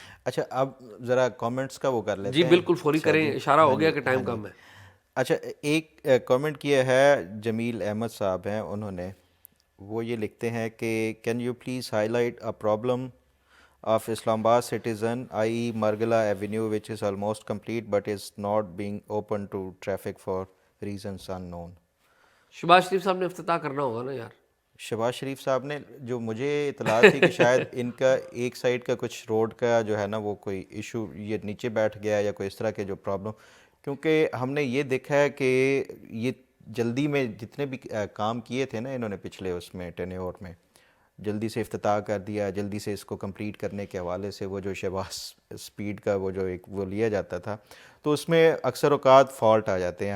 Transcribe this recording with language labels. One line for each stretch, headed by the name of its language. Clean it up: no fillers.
Urdu: اچھا اب ذرا کامنٹس کا وہ کر لیتے ہیں. جی بالکل فوری کریں، اشارہ ہو گیا کہ ٹائم کم ہے. اچھا ایک کامنٹ کیا ہے جمیل احمد صاحب ہیں، انہوں نے وہ یہ لکھتے ہیں کہ
English: Can you please high light a problem of اسلام آباد citizen i.e. Margalla avenue which is almost complete but is not being open to traffic for reasons unknown.
Urdu: Shahbaz شریف صاحب نے افتتاح کرنا ہوگا نا یار. شہباز شریف صاحب نے، جو مجھے اطلاع تھی کہ شاید ان کا ایک سائڈ کا کچھ روڈ کا جو ہے نا وہ کوئی ایشو یہ نیچے بیٹھ گیا یا کوئی اس طرح کے جو پرابلم، کیونکہ ہم نے یہ دیکھا ہے کہ یہ جلدی میں جتنے بھی کام کیے تھے نا انہوں نے پچھلے اس میں ٹینیور میں، جلدی سے افتتاح کر دیا، جلدی سے اس کو کمپلیٹ کرنے کے حوالے سے وہ جو شہباز سپیڈ کا وہ جو ایک وہ لیا جاتا تھا، تو اس میں اکثر اوقات فالٹ آ جاتے ہیں.